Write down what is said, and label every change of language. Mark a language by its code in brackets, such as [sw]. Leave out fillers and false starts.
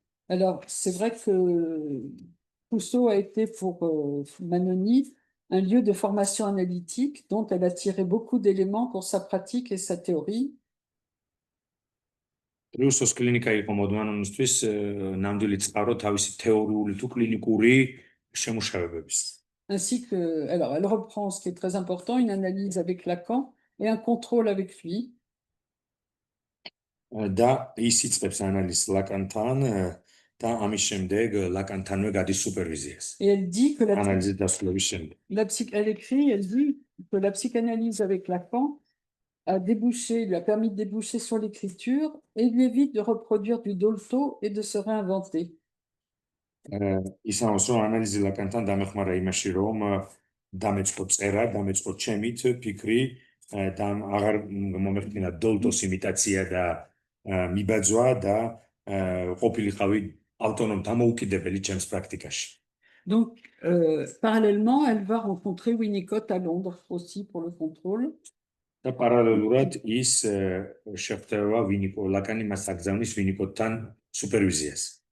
[fr] Alors, c'est vrai que Trousseau a été pour Manoni un lieu de formation analytique dont elle a tiré beaucoup d'éléments pour sa pratique et sa théorie. [ka] ტრუსოს კლინიკა იყო მოდმანონისთვის ნამდვილი წყარო თავისი თეორიული თუ კლინიკური შემუშავებების. [fr] Ainsi que, alors, elle reprend ce qui est très important, une analyse avec Lacan et un contrôle avec lui. [ka] და ის იწყებს ანალიზს ლაკანთან და ამის შემდეგ ლაკანთანვე გადის სუპერვიზიას. [fr] Et elle dit que [ka] ანალიზის დასრულების შემდეგ. [fr] elle écrit, elle dit que la psychanalyse avec Lacan a débouché, lui a permis de déboucher sur l'écriture et lui évite de reproduire du Dolto et de se réinventer. [ka] ის ამბობს, რომ ანალიზი ლაკანთან დამეხმარა იმაში, რომ დამეწყო წერა, დამეწყო ჩემით ფიქრი და აღარ მომეხდინა დოლტოს იმიტაცია და მიბაძვა და ყოფილიყავი ავტონომ დამოუკიდებელი ჩემს პრაქტიკაში. [fr] Donc, parallèlement, elle va rencontrer Winnicott à Londres aussi pour le contrôle. [ka] და პარალელურად ის შეხვდება ლაკანი მას აგზავნის ვინიკოტთან სუპერვიზიას.